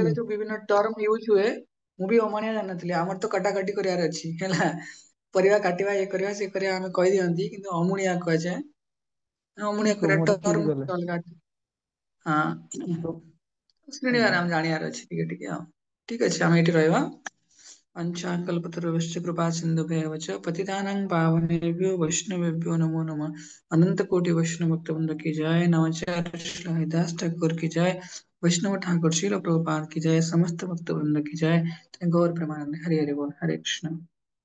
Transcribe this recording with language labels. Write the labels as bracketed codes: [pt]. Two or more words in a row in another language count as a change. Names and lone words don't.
[or] ମନ୍ଦିରରେ ଯୋଉ ବିଭିନ୍ନ [en] term use [or] ହୁଏ, ମୁଁ ବି ଅମଣିଆ ଜାଣିନଥିଲି। ଆମର ତ କାଟାକଟି କରିବାର ଅଛି ହେଲା, ପରିବା କାଟିବା, ଇଏ କରିବା, ସେ କରିବା, ଆମେ କହିଦିଅନ୍ତି କିନ୍ତୁ ଅମୁଣିଆ କୁହାଯାଏ। ଅମୁଣିଆ କରିବା ପ୍ରଭୁ ଚିଡି ଟର୍ମ ଗଲେ ଅଲଗା। ହଁ, ଆଜ୍ଞା ଶୁଣିବାର ଆମେ ଜାଣିବାର ଅଛି ଟିକେ ଟିକେ ଆଉ। ଠିକ ଅଛି, ଆମେ ଏଇଠି ରହିବା। [sa] पंचाकल्पतरुश्च कृपा सिन्धुभ्येव च पतितानां पावनेभ्यो वैष्णवेभ्यो नमो नमः। [hi] अनंत कोटि वैष्णव भक्तवृंद की जय। नमस्कार श्री हरिदास ठाकुर की जय। वैष्णव ठाकुर श्रील प्रभुपाद की जय। समस्त भक्त वृंद की जय। गौर प्रेमानंद। हरि हरि बोल। हरे कृष्ण।